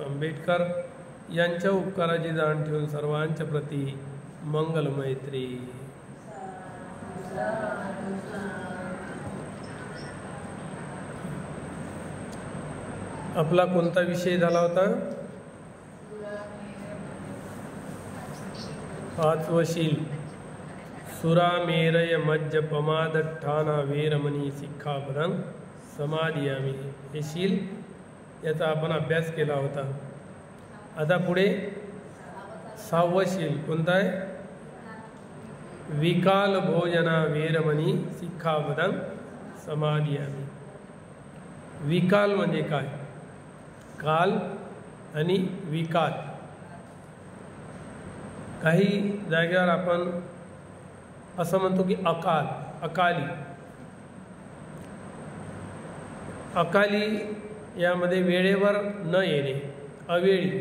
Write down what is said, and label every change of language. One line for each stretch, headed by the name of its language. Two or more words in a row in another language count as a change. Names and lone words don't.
Marathi: आंबेडकर यांच्या उपकाराची जाण ठेवून सर्वांच्या प्रती मंगल मैत्री। आपला कोणता विषय झाला होता?
Pali: पाचवशील सुरामेरय मज्जपमादठ्ठाना वेरमणी सिक्खापदं समादियामि।
Marathi: हे शील याचा आपण अभ्यास केला होता। आता पुढे सहावं शील कोणतं आहे?
Pali: विकाल भोजना वेरमणी सिक्खापदं समादियामि।
Marathi: विकाल म्हणजे काय? काल आणि विकाल। काही जागेवर आपण असं म्हणतो की अकाली यामध्ये वेळेवर न येणे, अवेळी।